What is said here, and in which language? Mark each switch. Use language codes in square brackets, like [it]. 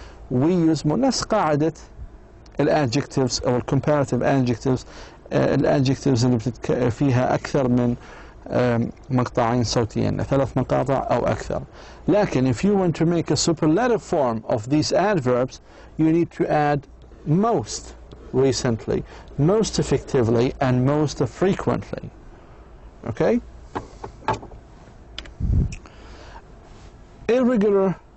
[en] We use [ar] نفس قاعدة [en] adjectives أو comparative adjectives. [ar] الadjectives اللي فيها أكثر من مقطعين صوتيين، 3 مقاطع أو أكثر. [en] لكن if you want to make a superlative form of these adverbs, you need to add most recently, most effectively, and most frequently. Okay? Irregular